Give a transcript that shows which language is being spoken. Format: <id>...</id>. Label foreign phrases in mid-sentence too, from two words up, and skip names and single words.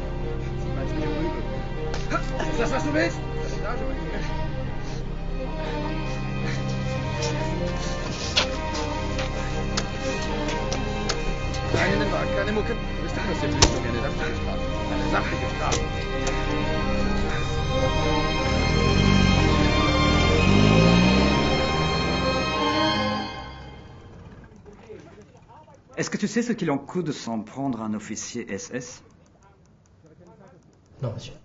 <de>Ist das, was du willst? Keine Mucke. Du bist anders, du willst doch gerne sachliche Strafe. Eine sachliche Strafe.</de> <fr>Est-ce que tu sais ce qu'il en coûte de s'en prendre à un officier SS? Non, monsieur.</fr>